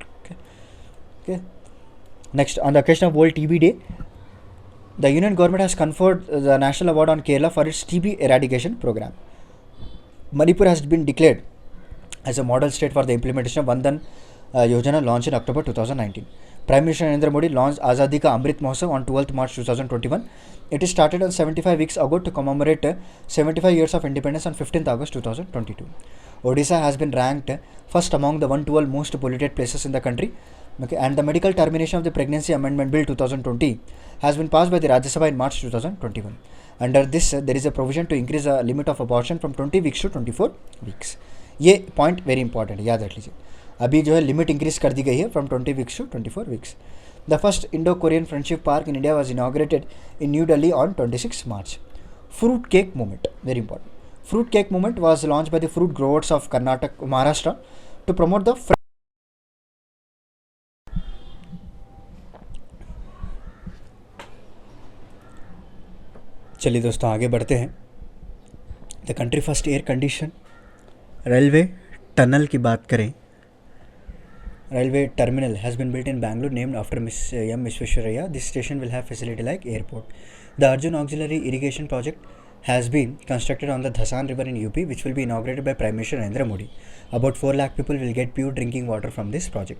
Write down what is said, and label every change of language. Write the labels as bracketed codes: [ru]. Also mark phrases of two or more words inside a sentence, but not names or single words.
[en] Okay. Next, on the occasion of World TB Day, the Union government has conferred the National Award on Kerala for its TB eradication program. Manipur has been declared as a model state for the implementation of Vandan Yojana launched in October 2019. Prime Minister Narendra Modi launched Azadi Ka Amrit Mahotsav on 12th March 2021. It is started on 75 weeks ago to commemorate 75 years of independence on 15th August 2022. Odisha has been ranked first among the 112 most polluted places in the country. Okay, and the medical termination of the Pregnancy Amendment Bill 2020 has been passed by the Rajya Sabha in March 2021. Under this, there is a provision to increase the limit of abortion from 20 weeks to 24 weeks. [hi] ये [en] point very important [hi] है, याद रख लीजिए. अभी जो है [en] limit increase [hi] कर दी गई है [en] from 20 weeks to 24 weeks. The first Indo Korean friendship park in India was inaugurated in New Delhi on 26 March. Fruit cake movement, very important. Fruit cake movement was launch by the fruit growers of Karnataka Maharashtra to promote the. [hi] चलिए दोस्तों आगे बढ़ते हैं. [en] The country first air condition railway tunnel [hi] की बात करें, [en] railway terminal has been built in Bangalore named after M. Visvesvaraya. This station will have facility like airport. The Arjun Auxiliary Irrigation Project has been constructed on the Dhasan River in UP, which will be inaugurated by Prime Minister Narendra Modi. About 4 lakh people will get pure drinking water from this project.